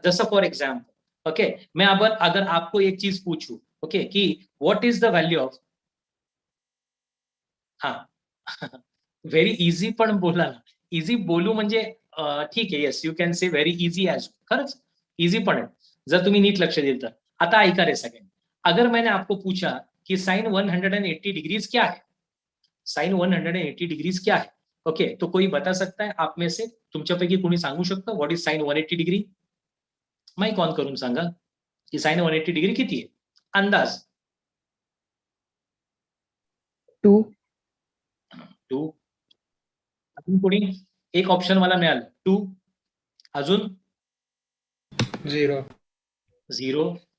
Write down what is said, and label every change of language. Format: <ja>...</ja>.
<hi>जसं for example okay मैं अगर आपको एक चीज पूछूं ओके कि</hi> <en>what is the value of,</en> <mr>हा व्हेरी इझी पण बोला ना. इझी बोलू म्हणजे ठीक आहे,</mr> <en>Yes you can say very easy as.</en> <mr>खरंच इझी पण आहे जर तुम्ही नीट लक्ष दिलं तर. आता ऐका रे सगळ्यांनी,</mr> <hi>अगर मैंने आपको पूछा कि साइन 180 डिग्रीज क्या है, साइन 180 डिग्रीज क्या है, ओके तो कोई बता सकता है आप में से?</hi> <mr>तुमच्यापैकी कोणी सांगू शकतं</mr> <en>What is sine 180 degree?</en> <mr>Mic on करून सांगा की साइन 180 डिग्री किती आहे? अंदाज. 2. अजून कोणी? एक ऑप्शन मला मिळालं 2. अजून 0.</mr>